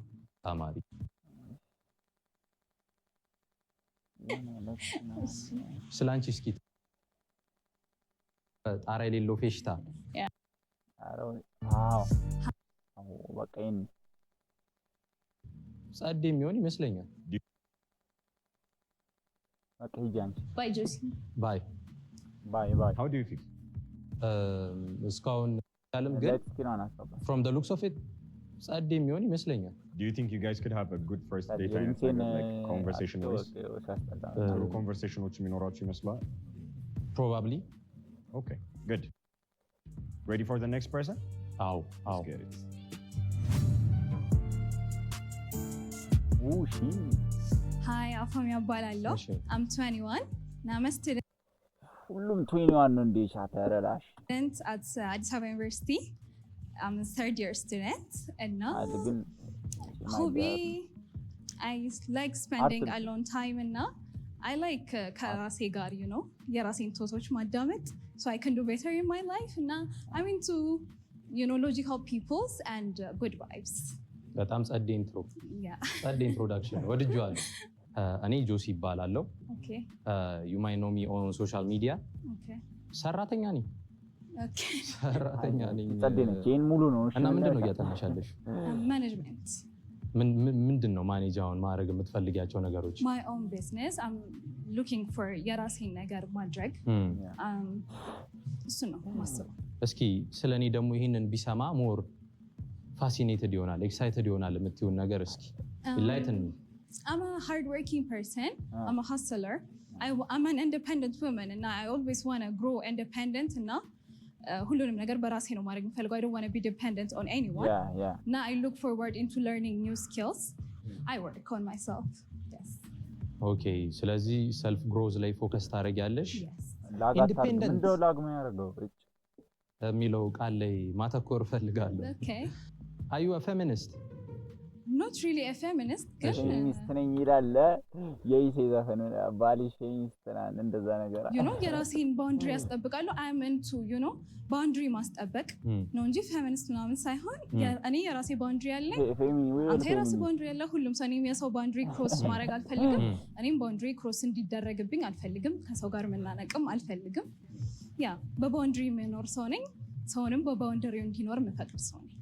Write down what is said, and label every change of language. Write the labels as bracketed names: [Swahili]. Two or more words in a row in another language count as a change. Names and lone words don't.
[Amharic] ተማሪ ስላንቺ እስኪ ጣራ የሌለው ፌሽታ በቃ ይሄን ጸዴ የሚሆን ይመስለኛል። በቃ ሂጂ አንቺ። ባይ ጆሲ ባይ [English] How do you feel? [Amharic] እስካሁን ያለም ግን [English] from the looks of it [Amharic] ጸዴ የሚሆን ይመስለኛል። [English] Do you think you guys could have a good first date time, like conversation wise? [Amharic] Conversations የሚኖራችሁ ይመስላል? [English] Probably. Okay, good. Ready for the next person? Let's get it. [Amharic] Hi, Afamia እባላለሁ. [English] I'm 21. and I'm a student [Amharic] ሁሉም 21 ነው እንዴ? ሻተረላሽ [English] at Addis Ababa University. I'm a third year student and now hobby I like spending alone time and now I like [Amharic] ከራሴ ጋር [English] you know [Amharic] የራሴን ቶቶች ማዳመጥ [English] so I can do better in my life and now I'm into you know logical peoples and good vibes. [Amharic] በጣም ጸዴ ኢንትሮ ጸዴ ኢንትሮዳክሽን ወድጄዋለሁ። እኔ ጆሲ ይባላለሁ። [English] you might know me on social media. [Amharic] ሰራተኛ ነኝ። ሰራተኛ ነኝ። ጸዴ ነኝ። ቼን ሙሉ ነው። እና ምንድነው እያጠናሻለሽ? [English] Management. [Amharic] ምንድነው ማኔጅ አሁን ማድረግ የምትፈልጊያቸው ነገሮች? [English] My own business. I'm looking for [Amharic] የራሴን ነገር ማድረግ እሱ ነው ማሰብ። እስኪ ስለኔ ደግሞ ይሄንን ቢሰማ [English] more fascinated [Amharic] ይሆናል ኤክሳይትድ ይሆናል የምትይውን ነገር እስኪ [English] enlighten me. I'm a hardworking person. I'm a hustler. I'm an independent woman and I always want to grow independent and [Amharic] ሁሉንም ነገር በራሴ ነው ማድረግ የምፈልገው. [English] I don't want to be dependent on anyone. Now I look forward into learning new skills. I work on myself. Yes. [Amharic] Okay, ስለዚህ [English] self growth [Amharic] ላይ ፎከስ ታደርጊያለሽ? ኢንዲፔንደንት እንደው ላግማ ያደርገው የሚለው ቃል ላይ ማተኮር ፈልጋለሁ። [English] Okay. Are you a feminist? Not really a feminist. [Amharic] feminist ነኝ ይላል የይሴ ዘፈን ባሊሽ feminist ነን እንደዛ ነገር [English] you know [Amharic] የራሴን boundary ያስጠብቃለሁ. [English] I am into you know boundary [Amharic] ማስጠበቅ ነው እንጂ feminist ምናምን ሳይሆን እኔ የራሴ boundary ያለኝ አንተ የራሴ boundary ያለ ሁሉም ሰው እኔም የሰው [English] boundary cross [Amharic] ማድረግ አልፈልግም። እኔም [English] boundary cross [Amharic] እንዲደረግብኝ አልፈልግም። ከሰው ጋር መናነቅም አልፈልግም። ያ በboundary የምኖር ሰው ነኝ። ሰውንም በboundary እንዲኖር የምፈቅድ ሰው ነኝ።